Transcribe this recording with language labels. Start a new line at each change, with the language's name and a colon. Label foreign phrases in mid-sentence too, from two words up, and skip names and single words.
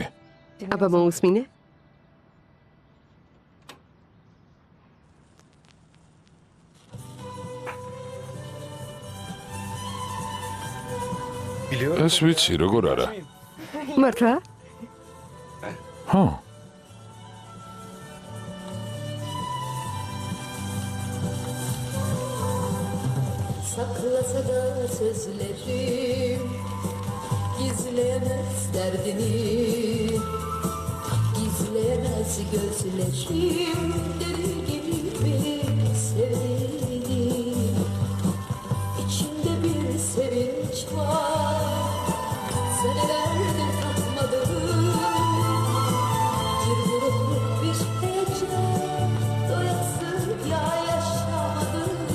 Georgian: აბა მოусმინე? ეს ვიცი, როგორ არა? მართლა? ხო.
Turkish: Saklasa da sözlerim Gizleyemez derdini Gizleyemez gözlerim Deli gibi sevdiğini İçimde bir sevinç var Senelerdir tatmadığım Bir vurup bir heyecan Doyasıya yaşamadım